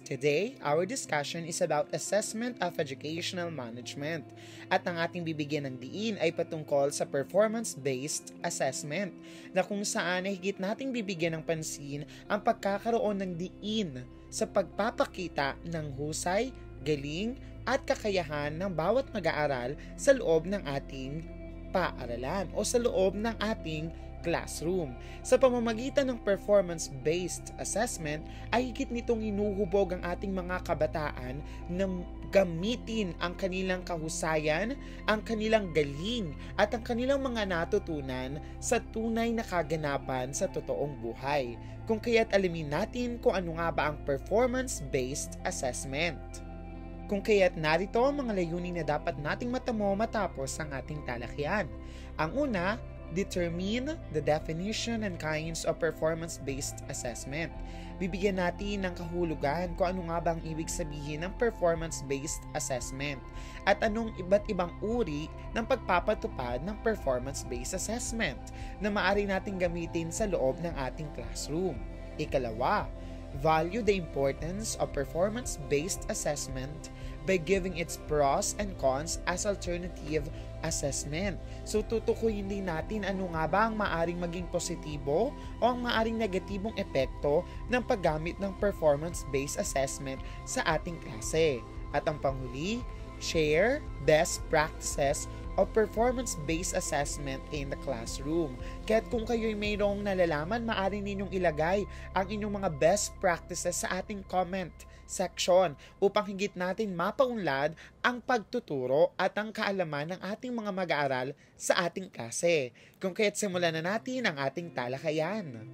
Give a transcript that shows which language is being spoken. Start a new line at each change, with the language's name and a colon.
English: Today, our discussion is about assessment of educational management.
Filipino: At ang ating bibigyan ng diin ay patungkol sa performance-based assessment na kung saan ay higit nating bibigyan ng pansin ang pagkakaroon ng diin sa pagpapakita ng husay, galing at kakayahan ng bawat mag-aaral sa loob ng ating paaralan o sa loob ng ating classroom. Sa pamamagitan ng performance-based assessment ay higit nitong hinuhubog ang ating mga kabataan na gamitin ang kanilang kahusayan, ang kanilang galing at ang kanilang mga natutunan sa tunay na kaganapan sa totoong buhay. Kung kaya't alamin natin kung ano nga ba ang performance-based assessment. Kung kaya't narito ang mga layunin na dapat nating matamo matapos ang ating talakyan. Ang una,
English: determine the definition and kinds of performance-based assessment.
Filipino: Bibigyan natin ng kahulugan kung ano nga ba ang ibig sabihin ng performance-based assessment at anong iba't ibang uri ng pagpapatupad ng performance-based assessment na maaari nating gamitin sa loob ng ating classroom. Ikalawa,
English: value the importance of performance-based assessment by giving its pros and cons as alternative assessment.
Filipino: So tutukuyin din natin ano nga ba ang maaring maging positibo o ang maaring negatibong epekto ng paggamit ng performance-based assessment sa ating klase. At ang panghuli,
English: share best practices of performance-based assessment in the classroom.
Filipino: Kaya't kung kayo'y mayroong nalalaman, maaari ninyong ilagay ang inyong mga best practices sa ating comment section upang higit natin mapaunlad ang pagtuturo at ang kaalaman ng ating mga mag-aaral sa ating klase. Kung kaya't simulan na natin ang ating talakayan.